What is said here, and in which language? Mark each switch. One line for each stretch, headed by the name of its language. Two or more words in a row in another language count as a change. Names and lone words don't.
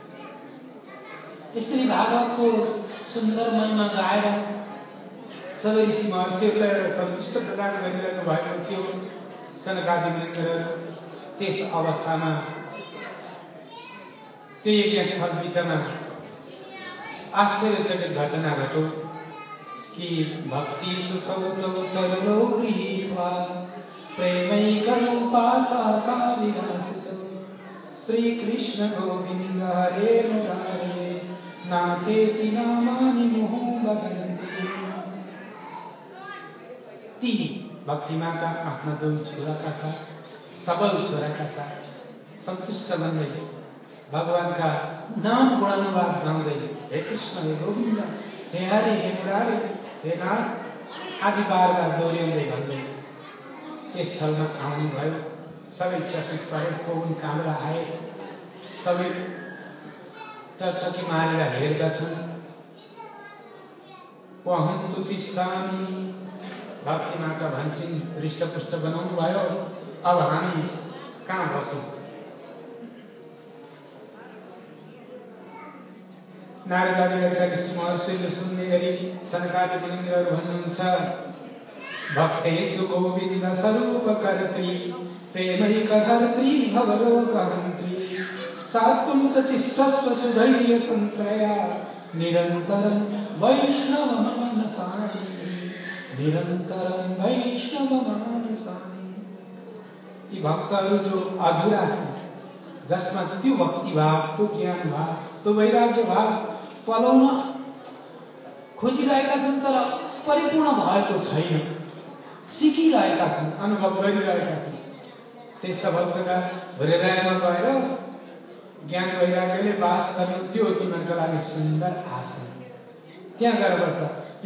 Nepali: यसरी भागवतको सुन्दर महिमा गाएर सबै ऋषि महर्षिहरूलाई सन्तुष्ट प्रदान गरिरहनु भएको थियो। सनकादि मुनिहरू त्यस अवस्थामा त्यो यज्ञस्थल बिचमा आश्चर्यचकित घटना घट्यो कि
Sanskrit: भक्ति सुखौ तरलो गृहीत्वा प्रेमैकरूपासा विलासितो श्रीकृष्ण गोविन्द हरे मुरारे नातेति नामानि मुहुः वदन्ति।
Nepali: ती भक्तिमाका आफ्ना दुई छोराका साथ, सबल छोराका साथ सन्तुष्ट बन्दै भगवानका नाम गुणानुवाद गाउँदै हे कृष्ण, हे गोविन्द, हे हरि, हे मुरारी, हे नाथ आदि बारबार दोहोऱ्याउँदै भन्दै यस स्थलमा आउनुभयो। सबै चकित परे, पवन कामरा आए, सबै चटचकी मारेर हेर्दछन्।
Sanskrit: पहुन्तु तिष्ठामि,
Nepali: भक्ति माता भन्छन् हृष्टपुष्ट बनाउनु भयो, अब हामी कहाँ बसौँ? नारद आदिका ऋषि महर्षिले सुन्ने गरी सनकादि मुनिन्द्रहरू भन्नुहुन्छ,
Sanskrit: भक्तेषु गोविन्द स्वरूप कर्त्री प्रेमैकहर्त्री भवरोगहन्त्री सात्वं च तिष्ठस्व सुधैर्य संत्रया निरन्तरं वैष्णवमानसानि निरन्तरं वैष्णवमानसानि।
Nepali: यी भक्तहरू जो अधुरा छन्, जसमा त्यो भक्ति भाव, त्यो ज्ञान भाव, त्यो वैराग्य भाव पलाउन खोजिरहेका छन् तर परिपूर्ण भएको छैन, सिकिरहेका छन्, अनुभव गरिरहेका छन्, त्यस्ता भक्तका हृदयमा गएर ज्ञान वैराग्यले बास गर्ने त्यो तिमीहरूका लागि सुन्दर आसन, त्यहाँ गएर बस्छ।